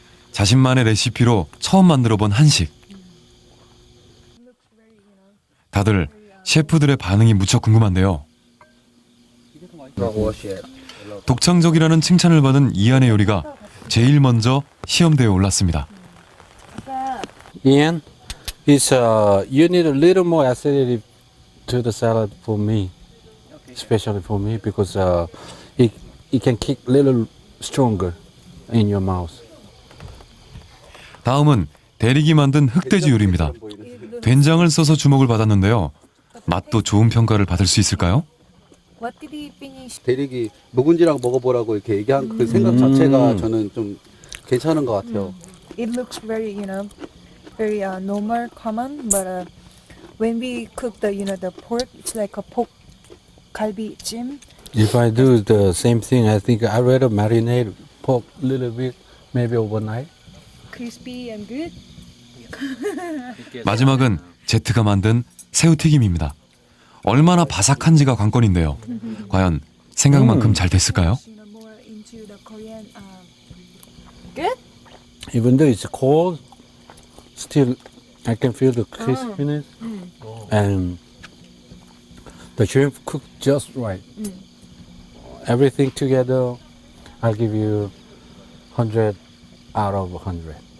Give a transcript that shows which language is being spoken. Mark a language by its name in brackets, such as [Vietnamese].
[Korean] 자신만의 레시피로 처음 만들어본 한식. 다들 셰프들의 반응이 무척 궁금한데요. 독창적이라는 칭찬을 받은 이안의 요리가 제일 먼저 시험대에 올랐습니다. [English] Ian, it's you need a little more acidity to the salad for me, especially for me, because it can kick a little stronger in your mouth. [Korean] 다음은 대릭이 만든 흑돼지 요리입니다. 된장을 써서 주목을 받았는데요. 맛도 좋은 평가를 받을 수 있을까요? [English] What did he finish? [Korean] 대릭이 묵은지랑 먹어보라고 이렇게 얘기한 그 생각 자체가 저는 좀 괜찮은 것 같아요. [English] It looks very, very normal, common, but when we cook the pork, it's like a pork galbi jim. If I do the same thing, I think I'd rather marinate pork a little bit, maybe overnight. Crispy and good. [Korean] 마지막은 제트가 만든 새우튀김입니다. 얼마나 바삭한지가 관건인데요. 과연 생각만큼 잘 됐을까요? [English] Good? Even though it's cold, still I can feel the crispiness and the shrimp cooked just right. Everything together, I'll give you 100 out of 100.